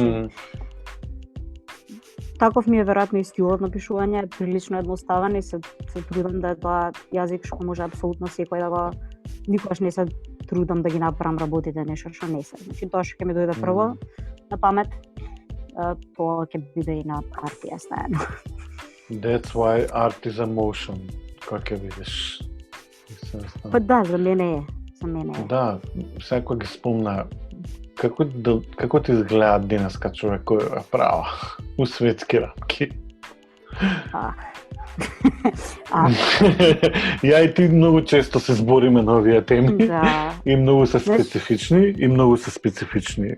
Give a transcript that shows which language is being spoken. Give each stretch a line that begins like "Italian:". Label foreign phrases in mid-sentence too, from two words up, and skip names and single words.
Macedonian: Таков ми е веројатно и стилот на пишување, е прилично едноставен и се трудам да е тоа јазик што може апсолутно секој да го, никогаш не се трудам да ги направам работите нешто што не се. Значи тоа што ќе ми дојде прво на памет, тоа ќе биде и на арт, јасно.
English: That's why art is emotion,
Macedonian: како ќе видиш. Па да, за мене е. Да, секој ги спомна. Како ти изгледа денеска човек кој е права у светски рамки? Ја и ти многу често се збориме на овие теми, и многу се специфични, и многу се специфични.